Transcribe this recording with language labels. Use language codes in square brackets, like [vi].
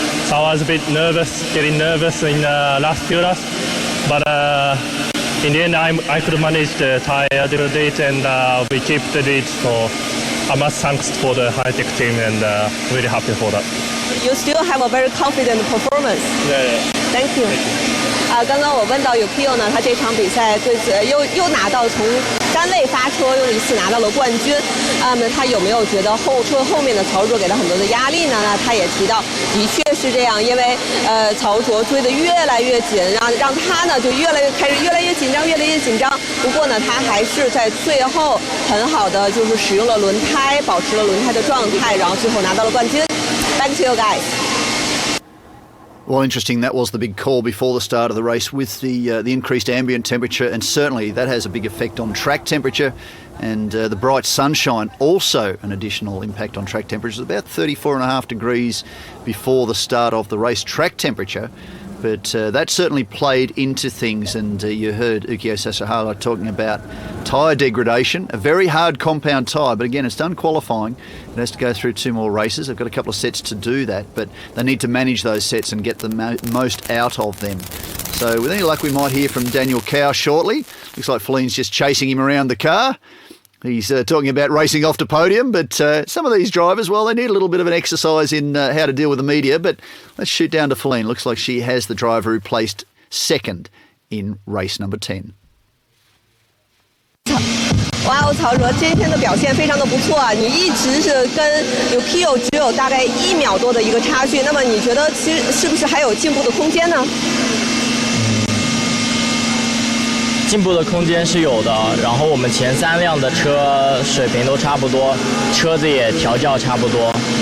[en] So I was a bit getting nervous in the last few laps, but in the end I could manage the tire degradate and we keep the lead. So I must thanks for the high-tech team and really happy for that. You still have a very confident performance. Yeah. Thank you. [zh] 刚刚我问到Yukio呢，他这场比赛又拿到从单位发车又一次拿到了冠军。那他有没有觉得车后面的曹卓给他很多的压力呢？那他也提到，的确是这样，因为曹卓追得越来越紧，让他呢就越来越紧张，越来越紧张。不过呢，他还是在最后很好的就是使用了轮胎，保持了轮胎的状态，然后最后拿到了冠军。 [en] Back to you guys. Well, interesting. That was the big call before the start of the race with the increased ambient temperature, and certainly that has a big effect on track temperature. And the bright sunshine also an additional impact on track temperature. It's about 34.5 degrees before the start of the race track temperature. But that certainly played into things, and you heard Ukio Sasahara talking about tyre degradation, a very hard compound tyre, but again, it's done qualifying. It has to go through 2 more races. They've got a couple of sets to do that, but they need to manage those sets and get the most out of them. So with any luck, we might hear from Daniel Cow shortly. Looks like Feline's just chasing him around the car. He's talking about racing off to Podium, but some of these drivers, well, they need a little bit of an exercise in how to deal with the media. But let's shoot down to Feline. Looks like she has the driver who placed second in race number 10. [zh] 哇哦，曹卓今天的表现非常的不错啊！你一直是跟Yukio只有大概1秒多的一个差距，那么你觉得其实是不是还有进步的空间呢？进步的空间是有的，然后我们前3辆的车水平都差不多，车子也调教差不多。